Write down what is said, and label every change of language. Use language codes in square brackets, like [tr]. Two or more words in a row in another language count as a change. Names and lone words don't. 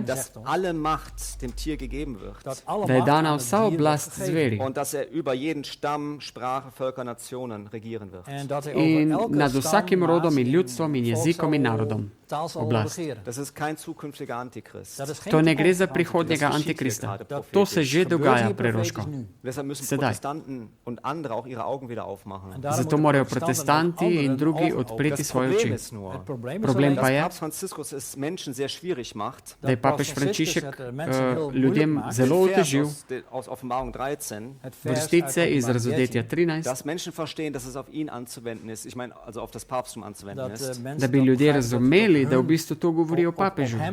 [de] dass alle Macht dem Tier gegeben wird. [sl] Da je dana vsa oblast zveri. [de] Und dass über jeden Stamm, Sprache, Völker, Nationen regieren wird. [sl] In nad vsakim rodom in ljudstvom in jezikom in narodom. Oblast. [de] Das ist kein zukünftiger Antichrist. [sl] To ne gre za prihodnjega antikrista. To se že dogaja preroško. Sedaj. Zato morajo protestanti in drugi odpreti svoje oči. Problem pa je, da je papež Frančišek ljudem zelo otežil vrstice iz Razodetja 13, da bi ljudje razumeli, da v bistvu to govori o papežu.